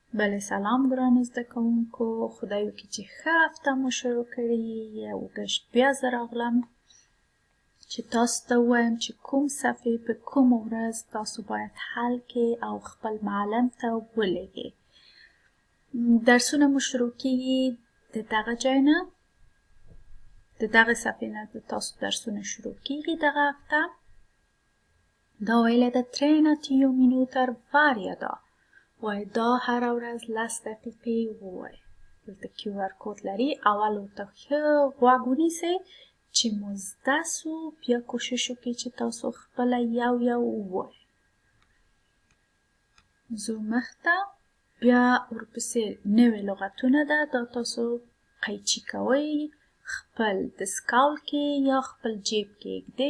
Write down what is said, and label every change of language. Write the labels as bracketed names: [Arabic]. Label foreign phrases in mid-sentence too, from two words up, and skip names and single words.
[Pashto] بله سلام ګرانو زده کوونکو، خدای وکړي چې ښه هفته مو شروع کړې او ګشت بیا زه راغلم چې تاسو ته ووایم چې کوم صفحې په کوم ورځ تاسو باید حل کړئ او خپل معلم ته ولېږئ. درسونه مو شروع کېږي د دغه ځای نه، د دغه صفحې نه د تاسو درسونه شروع کېږي دغه هفته. دا ویلی ده [Swedish] träna 10 minuter varje dag. [Pashto] وای دا هره ورځ 10 دقیقې ووایئ. دلته QR کود لري، اول ورته ښه غوږ ونیسئ چې مو زده سو، بیا کوشش وکړئ چې تاسو خپله یو ووایئ. ځو مخته، بیا ورپسې نوې لغتونه ده، دا تاسو قیچي کوئ، خپل دستکول کې یا خپل جیب کې ږدئ.